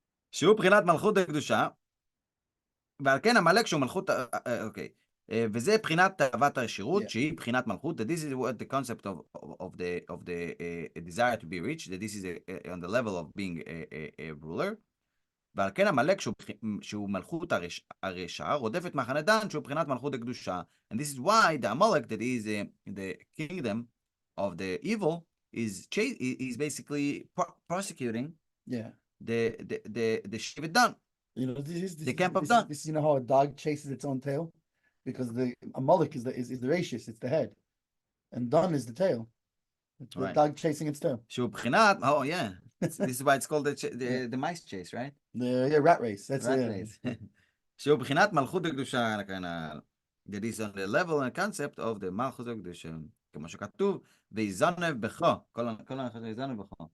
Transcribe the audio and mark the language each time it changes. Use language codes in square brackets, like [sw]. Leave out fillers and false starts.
[he] שהוא בחינת מלכות הקדושה, ועל כן עמלק שהוא מלכות, אוקיי. וזה בחינת תאוות השירות, שהיא בחינת מלכות, [en] that this is what the concept of the desire to be rich, that this is on the level of being a ruler, [he] ועל כן עמלק שהוא מלכות הרשע, רודף את מחנה דן שהוא בחינת מלכות הקדושה, [en] and this is why the Amalek, that is the kingdom of the evil, is basically prosecuting the Shevet Dan. You know, this the camp of Dan. This, you know how a dog chases its own tail, because the Amalek is the rachis, it's the head, and Dan is the tail. It's the dog chasing its tail. [he] שהוא בחינת, [en] oh yeah, this is why it's called the mice chase, right? The rat race. That's rat race. [he] שהוא בחינת מלכות הקדושה, [en] that is on the level and concept of the [he] מלכות הקדושה, כמו שכתוב, ויזנב בך, כל הנחת ויזנב בך.